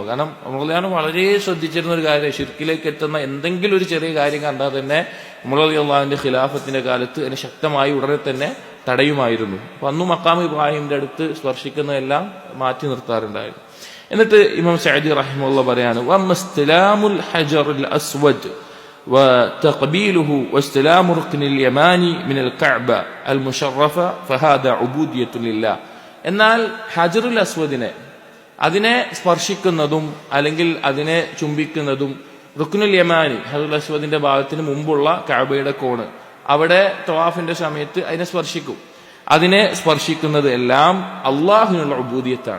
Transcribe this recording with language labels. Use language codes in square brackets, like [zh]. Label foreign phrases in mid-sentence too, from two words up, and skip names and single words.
[ml] കാരണം ഉമർ റളിയല്ലാഹു വളരെ ശ്രദ്ധിച്ചിരുന്ന ഒരു കാര്യം, ശിർക്കിലേക്ക് എത്തുന്ന എന്തെങ്കിലും ഒരു ചെറിയ കാര്യം കണ്ടാൽ തന്നെ ഉമർ റളിയല്ലാഹുവിന്റെ ഖിലാഫത്തിന്റെ കാലത്ത് അതിനെ ശക്തമായി ഉടനെ തന്നെ തടയുമായിരുന്നു. അപ്പൊ അന്ന് മഖാം ഇബ്രാഹിമിന്റെ അടുത്ത് സ്പർശിക്കുന്നതെല്ലാം മാറ്റി നിർത്താറുണ്ടായിരുന്നു. എന്നിട്ട് ഇമാം സഅദി റഹിമഹുല്ലാഹ് പറയാണ്, [ar] واستلام الحجر الأسود وتقبيله واستلام ركن اليماني من الكعبة المشرفة فهذا عبودية لله. [ml] എന്നാൽ ഹജറുൽ അസ്വദിനെ അതിനെ സ്പർശിക്കുന്നതും അല്ലെങ്കിൽ അതിനെ ചുംബിക്കുന്നതും റുക്നുൽ യമാനി ഹജറുൽ അസ്വദിന്റെ ഭാഗത്തിന് മുമ്പുള്ള കഅബയുടെ കോണ് അവിടെ തവാഫിന്റെ സമയത്ത് അതിനെ സ്പർശിക്കും. അതിനെ സ്പർശിക്കുന്നത് എല്ലാം അള്ളാഹുവിനുള്ള ഉബൂദിയത്താണ്.